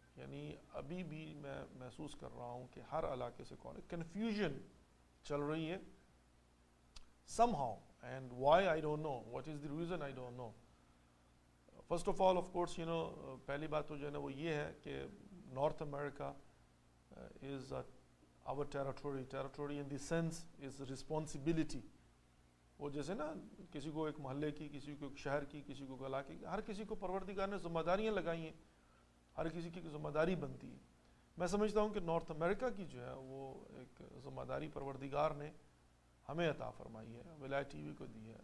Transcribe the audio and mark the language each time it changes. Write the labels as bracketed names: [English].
[Urdu] یعنی ابھی بھی میں محسوس کر رہا ہوں کہ ہر علاقے سے کال, کنفیوژن چل رہی ہے [English] somehow, and why I don't know, [Urdu] what is the reason I don't know. [English] First of all, of course, [Urdu] پہلی بات تو جو ہے نا وہ یہ ہے کہ north America [English] is our territory in the sense is responsibility. [Urdu] وہ جیسے نا کسی کو ایک محلے کی, کسی کو ایک شہر کی, کسی کو علاقے کی, ہر کسی کو پروردگار نے ذمہ داریاں لگائی ہیں, ہر کسی کی ذمہ داری بنتی ہے. میں سمجھتا ہوں کہ نارتھ امریکہ کی جو ہے وہ ایک ذمہ داری پروردگار نے ہمیں عطا فرمائی ہے, ولایت ٹی وی کو دی ہے.